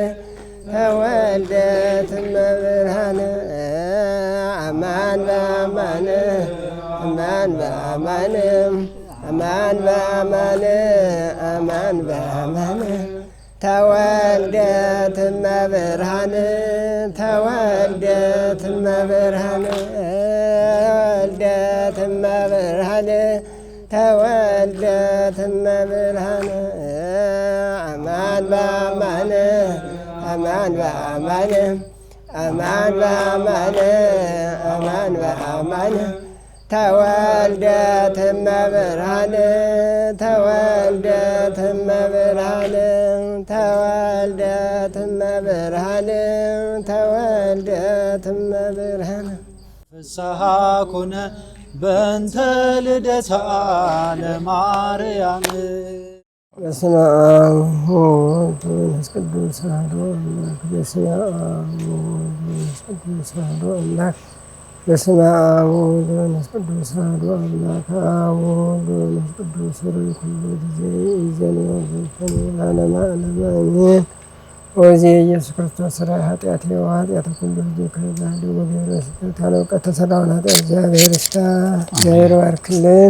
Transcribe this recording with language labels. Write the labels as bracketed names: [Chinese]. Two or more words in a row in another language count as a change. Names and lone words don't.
[Geez] ተወልደት እመብርሃን አማን በአማን አማን በአማን አማን በአማን አማን በአማን ተወልደት እመብርሃን ተወልደት እመብርሃን ተወልደት እመብርሃን ተወልደት እመብርሃን አማን በአማን አማን በአማን አማን በአማን አማን በአማን ተወልደት እመብርሃን ተወልደት እመብርሃን ተወልደት እመብርሃን ተወልደት እመብርሃን ፍስሐ ኮነ በእንተ ልደታ ለማርያም። በስመ አብ ወወልድ ወመንፈስ ቅዱስ አሐዱ አምላክ። በስመ አብ ወወልድ ወመንፈስ ቅዱስ አሐዱ አምላክ። በስመ አብ ወወልድ ወመንፈስ ቅዱስ አሐዱ አምላክ። አብ ወወልድ ወመንፈስ ቅዱስ ሩይ ኩሉ ጊዜ ይእዜኒ ወዘልፈኒ ለዓለመ ዓለም አሜን። ወእግዚእ ኢየሱስ ክርስቶስ ሥራይ ኃጢአቴ ወኃጢአተ ኩሉ ሕዝብ ከበደሉ ወገብረ ስሕተት [Amharic] ያለ እውቀት ተሠራውን ኃጢአት እግዚአብሔር ይፍታ። እግዚአብሔር ባርክልን።